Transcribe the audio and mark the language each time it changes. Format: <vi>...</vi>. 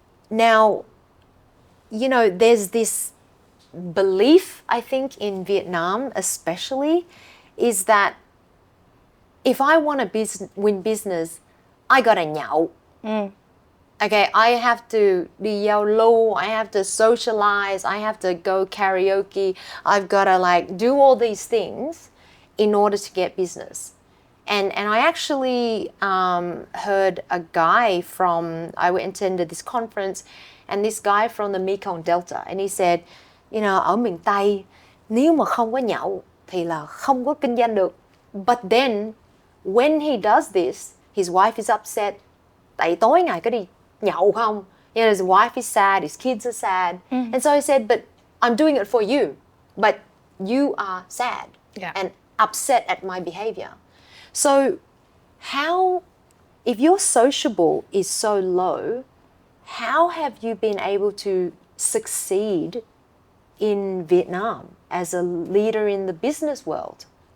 <en>Now, you know, there's this belief, I think, in Vietnam especially, is that if I want to win business, I gotta nhậu. Okay, I have to</en> <vi>đi giao lưu,</vi> <en>I have to socialize, I have to go karaoke, I've got to like do all these things in order to get business. And I actually heard a guy I attended this conference, and this guy from the Mekong Delta, and he said, you know,</en> <vi>ở miền Tây, nếu mà không có nhậu thì là không có kinh doanh được.</vi> <en>But then, when he does this, his wife is upset.</en> <vi>Tại tối ngày có đi nhậu không?</vi> <en>You know, his wife is sad, his kids are sad. And so he said, but I'm doing it for you. But you are sad and upset at my behavior. So if your sociable is so low, how have you been able to succeed in Vietnam as a leader in the business world?</en>